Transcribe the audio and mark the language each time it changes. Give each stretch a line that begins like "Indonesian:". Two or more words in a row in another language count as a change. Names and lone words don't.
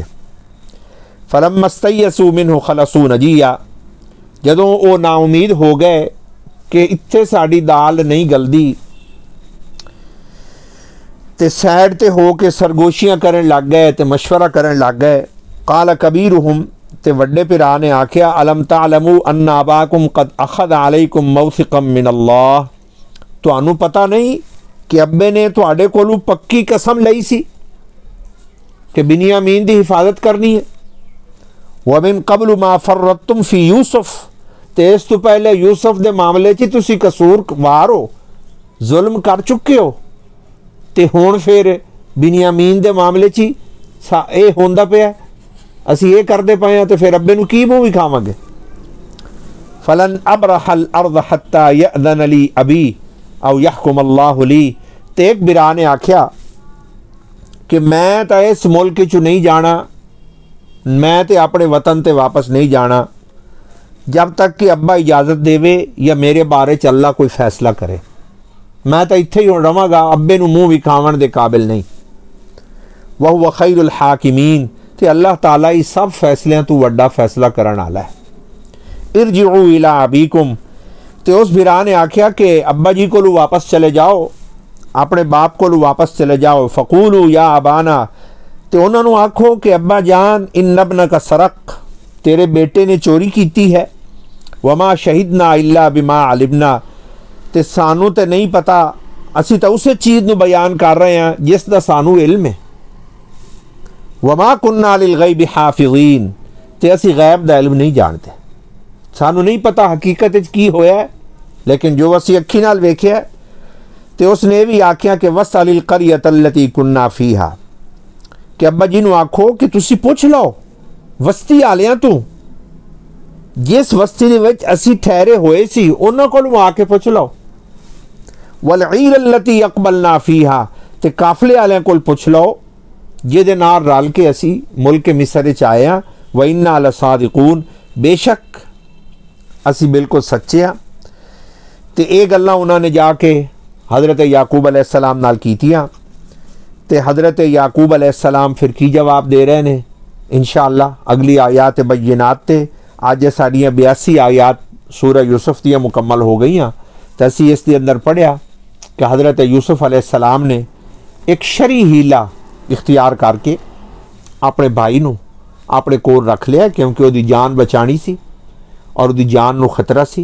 Arabic: فلما استيأسوا منه خلصوا نجيا,
Punjabi: جدوں او ناامید ہو گئے کہ ایتھے ساڈی دال نہیں گلدی، تے سائیڈ تے ہو کے سرگوشیاں کرن لگ گئے، تے مشورہ کرن لگ گئے.
Arabic: قال كبيرهم,
Punjabi: تے وڈے بھرا نے آکھیا
Arabic: ألم تعلموا أن أباكم قد أخذ عليكم موثقا من الله,
Punjabi: تہانوں پتہ نہیں کہ ابے نے تہاڈے کولوں پکی قسم لئی سی کہ بنیامین دی حفاظت کرنی ہے.
Arabic: ومن قبل ما فرطتم في يوسف,
Punjabi: تے اس توں پہلے یوسف دے معاملے چ تسی قصوروار ہو، ظلم کر چکے ہو، تے ہن فیر بنیامین دے معاملے چ یہ ہوندا پیا، اسی یہ کردے پئے ہیں، تو فیر ابے نوں کی منہ وکھاواں گے.
Arabic: فلن أبرح الأرض حتى يأذن لي أبي أو يحكم الله لي,
Punjabi: تے اک بھرا نے آکھیا کہ میں تو اس ملک چوں نہیں جانا، میں تو اپنے وطن تے واپس نہیں جانا جب تک کہ ابا اجازت دیوے یا میرے بارے چ اللہ کوئی فیصلہ کرے. میں تو ایتھے ہی رواں گا، ابے نوں منہ وکھاون دے قابل نہیں.
Arabic: وهو خير الحاكمين,
Punjabi: تے اللہ تعالیٰ ہی سب فیصلیاں توں وڈا فیصلہ کرن والا ہے.
Arabic: ارجعوا إلى أبيكم,
Punjabi: تے اس بھرا نے آکھیا کہ
Urdu: ابا جی کو واپس چلے جاؤ، اپنے باپ کو واپس چلے جاؤ.
Arabic: فقولوا يا أبانا,
Punjabi: تے انہوں نے آکھو کہ ابا جان
Arabic: إن ابنك سرق,
Urdu: تیرے بیٹے نے چوری کی ہے.
Arabic: وما شهدنا إلا بما علمنا,
Punjabi: تے سانوں تو نہیں پتہ، اسی تو اس چیز نوں بیان کر رہے ہیں جس دا سانوں علم ہے.
Arabic: وما كنا للغيب حافظين,
Punjabi: تے اسی غیب دا علم نہیں جاندے، سانوں نہیں پتہ حقیقت کی ہویا، لیکن جو اسی اکھیں نال ویکھیا. تو اس نے بھی آکھیا کہ
Arabic: واسأل القرية التي كنا فيها,
Punjabi: کہ ابا جی نوں آکھو کہ تسی پچھ لو وستی والیاں توں، جس وستی دے وچ اسی ٹھہرے ہوئے سی اوہناں کولوں آ کے پچھ لو.
Arabic: والعير التي أقبلنا فيها,
Punjabi: تے قافلے والیاں کول پچھ لو جہدے نال رل کے اسی ملک مصر چ آئے ہاں.
Arabic: وإنا لصادقون,
Punjabi: بیشک اسی بالکل سچے ہاں. تو یہ گلاں انہوں نے جا کے حضرت یعقوب علیہ السلام نال کیتیاں، تے حضرت یعقوب علیہ السلام فیر کی جواب دے رہے ہیں انشاءاللہ اگلی
Arabic: آيات بينات
Punjabi: تے. اج ساڈیاں 82 آیات سورہ یوسف دیاں مکمل ہو گئیاں. تو اسی اس دے اندر پڑھیا کہ حضرت یوسف علیہ السلام نے اک شرعی حیلہ اختیار کر کے اپنے بھائی نوں اپنے کول رکھ لیا، کیونکہ اس کی جان بچانی سی اور اس کی جان نوں خطرہ سی.